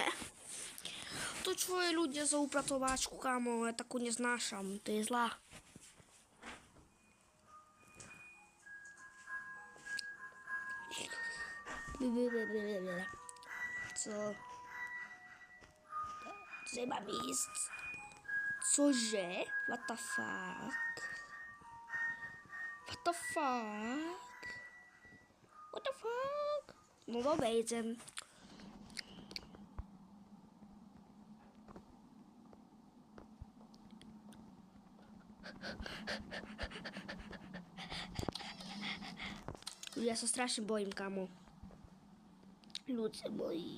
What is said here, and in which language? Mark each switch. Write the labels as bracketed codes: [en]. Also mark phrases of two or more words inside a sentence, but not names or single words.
[sk] To čo je ľudia za upratovačku, kámo, ja takú neznášam. To je zlá. Co? Co mám ísť? Cože? [en] What the fuck? What the fuck? What the fuck? [sk] No dobre, idem. Ja sa strašne bojím, kamo. Ľudze moji.